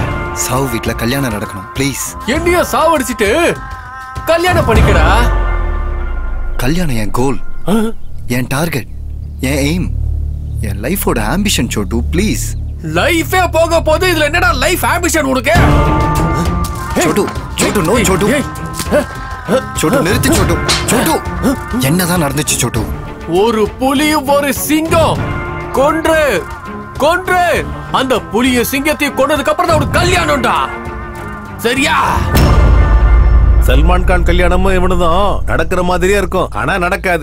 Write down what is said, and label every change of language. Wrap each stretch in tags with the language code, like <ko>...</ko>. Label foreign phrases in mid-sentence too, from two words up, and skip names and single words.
<ta>சாவு வீட்ல கல்யாணம் நடக்கணும் ப்ளீஸ். என்னைய சாவடிச்சிட்டு கல்யாணம் பண்ணிக்கடா. கல்யாணம் என் கோல், என் டார்கெட், என் எய்ம், என் லைஃபோட ஆம்பிஷன். छोटू ப்ளீஸ். லைஃபே போக போது இதுல என்னடா</ta> <en>life ambition</en> <ta>உனக்கு? छोटू छोटू नो छोटू छोटू நிறுத்து. छोटू छोटू என்னதான் நடந்துச்சு? छोटू ஒரு புலியும் ஒரு சிங்கம் கொன்று கொன்று அந்த புலிய சிங்கத்தை கொன்னதுக்கு அப்புறம் தான் ஒரு கல்யாணம்டா. சரியா? சல்மான் கான் கல்யாணமும் இவனுதான் நடக்கிற மாதிரியே இருக்கும், ஆனா நடக்காது.</ta>